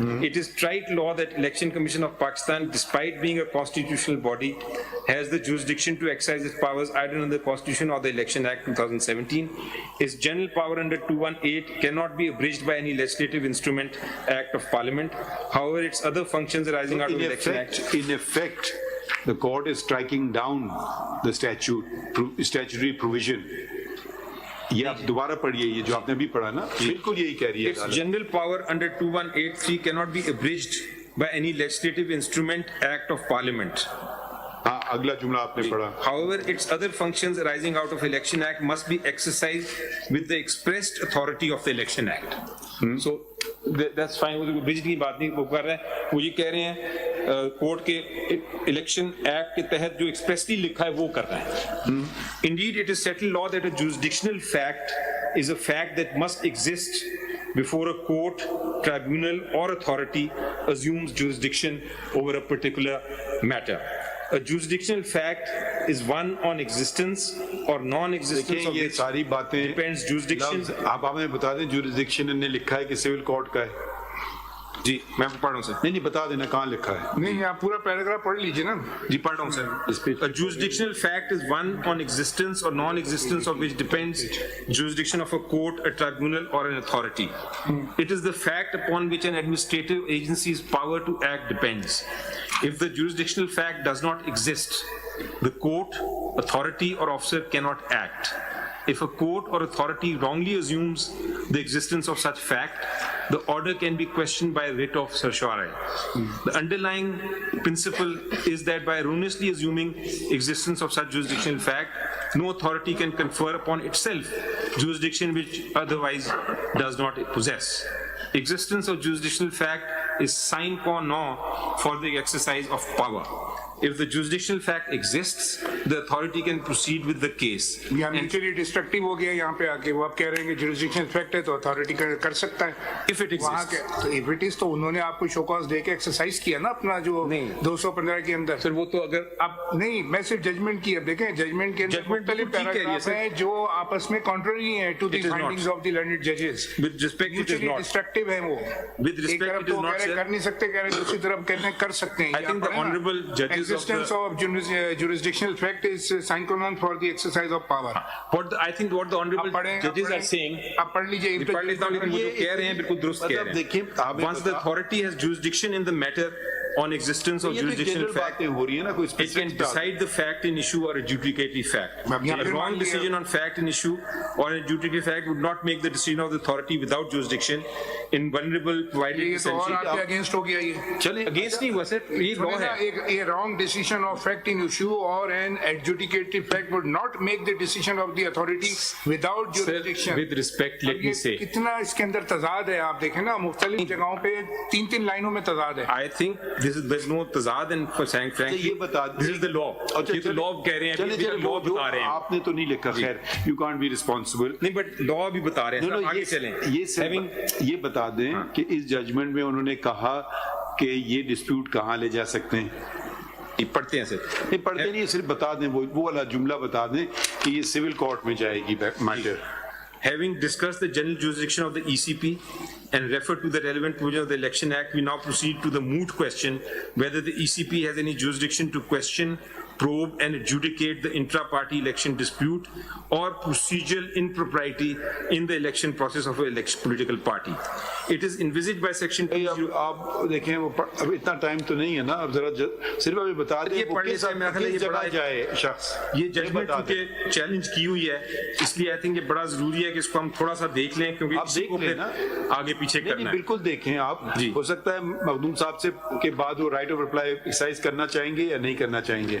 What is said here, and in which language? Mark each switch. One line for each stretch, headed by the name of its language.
English: It is trite law that Election Commission of Pakistan, despite being a constitutional body, has the jurisdiction to exercise its powers either under the Constitution or the Election Act 2017. Its general power under 218 cannot be abridged by any legislative instrument, Act of Parliament. However, its other functions arising out of the Election Act. In effect, the court is striking down the statutory provision.
Urdu: یہ آپ دوبارہ پڑھیے, یہ جو آپ نے بھی پڑھا نا, بالکل یہی کہہ رہی ہے.
English: Its general power under 2183 cannot be abridged by any legislative instrument, Act of Parliament.
Urdu: ہاں, اگلا جملہ آپ نے پڑھا.
English: However, its other functions arising out of Election Act must be exercised with the expressed authority of the Election Act. So that's fine.
Urdu: وہ برج کی بات نہیں وہ کر رہے ہیں, وہ یہ کہہ رہے ہیں کورٹ کے الیکشن ایکٹ کے تحت جو ایکسپریسلی لکھا ہے وہ کر رہے ہیں.
English: Indeed, it is settled law that a jurisdictional fact is a fact that must exist before a court, tribunal or authority assumes jurisdiction over a particular matter. A jurisdictional fact is one on existence or non-existence of which depends jurisdiction.
Urdu: آپ ہمیں بتا دیں jurisdiction نے لکھا ہے کہ civil court کا ہے. جی میں پڑھ رہا ہوں سر. نہیں بتا دینا کہاں لکھا ہے. نہیں آپ پورا پیراگراف پڑھ لیجیے نا. جی پڑھ رہا ہوں سر.
English: A jurisdictional fact is one on existence or non-existence of which depends jurisdiction of a court, a tribunal or an authority. It is the fact upon which an administrative agency's power to act depends. If the jurisdictional fact does not exist, the court, authority or officer cannot act. If a court or authority wrongly assumes the existence of such fact, the order can be questioned by writ of certiorari. The underlying principle is that by erroneously assuming existence of such jurisdictional fact, no authority can confer upon itself jurisdiction which otherwise does not possess. Existence of jurisdictional fact is sine qua non for the exercise of power. If the jurisdictional fact exists, the authority can proceed with the case.
Urdu: یہ mutually destructive ہو گیا یہاں پہ آ کے. وہ آپ کہہ رہے ہیں کہ جوریسڈکشن فیکٹ ہے تو اتھارٹی کر سکتا ہے.
English: If it exists.
Urdu: تو
English: if it is
Urdu: تو انہوں نے آپ کو شو کاز دے کے ایکسرسائز کیا نا اپنا جو 215 کے اندر. سر وہ تو اگر آپ نہیں, میں صرف ججمنٹ کی. اب دیکھیں ججمنٹ کے اندر مختلف پیراگراف ہیں جو آپس میں کانٹرری ہیں
English: To the findings of the learned ججز. with respect it is not.
Urdu: Destructive ہیں وہ.
English: With respect it is not, sir.
Urdu: کر نہیں سکتے, کہہ رہے دوسری طرف کہتے ہیں کر سکتے ہیں.
English: I think the honorable judges existence of jurisdictional fact is sine qua non for the exercise of power. I think what the honorable judges are saying.
Urdu: آپ پڑھ لیجیے. پڑھ لیتا ہوں لیکن وہ جو کہہ رہے ہیں بالکل درست کہہ رہے ہیں.
English: Once the authority has jurisdiction in the matter, on existence of jurisdictional fact.
Urdu: ہو رہی ہے نا کوئی
English: It can decide the fact in issue or adjudicatory fact. A wrong decision on fact in issue or adjudicatory fact would not make the decision of the authority without jurisdiction invulnerable provided
Urdu: یہ تو اور
English: essentially.
Urdu: آپ کے against ہو گیا یہ. چلیں Against نہیں ہوا sir, یہ law ہے.
English: A wrong decision of fact in issue or an adjudicatory fact would not make the decision of the authority without jurisdiction. With respect, let me say.
Urdu: کتنا اس کے اندر تضاد ہے آپ دیکھیں نا, مختلف جگہوں پہ 3 لائنوں میں تضاد ہے.
English: I think there's no tazad and frankly
Urdu: یہ بتا
English: this is the law.
Urdu: یہ تو law کہہ رہے ہیں, یہ law بتا رہے ہیں. آپ نے تو نہیں لکھا, خیر
English: you can't be responsible.
Urdu: نہیں but law بھی بتا رہے ہیں. آگے چلیں. یہ بتا دیں کہ اس ججمنٹ میں انہوں نے کہا کہ یہ ڈسپیوٹ کہاں لے جا سکتے ہیں. پڑھتے ہیں سر. نہیں پڑھتے نہیں, صرف بتا دیں, وہ والا جملہ بتا دیں کہ یہ سول کورٹ میں جائے گی metre.
English: Having discussed the general jurisdiction of the ECP and referred to the relevant provision of the Election Act, we now proceed to the moot question whether the ECP has any jurisdiction to question, probe and adjudicate the intra-party election dispute or procedural impropriety in the election process of a political party. It is envisaged by section 20.
Urdu: آپ دیکھیں وہ اب اتنا time تو نہیں ہے نا, اب ذرا صرف ابھی بتا دیں کس جگہ جائے شخص. یہ ججمنٹ کیونکہ چیلنج کی ہوئی ہے, اس لیے آئی تھنک یہ بڑا ضروری ہے کہ اس کو ہم تھوڑا سا دیکھ لیں, کیونکہ آپ دیکھ لیں نا, آگے پیچھے کرنا ہے. بالکل دیکھیں آپ. ہو سکتا ہے مخدوم صاحب سے کے بعد وہ رائٹ آف رپلائی ایکسرسائز کرنا چاہیں گے یا نہیں کرنا چاہیں گے.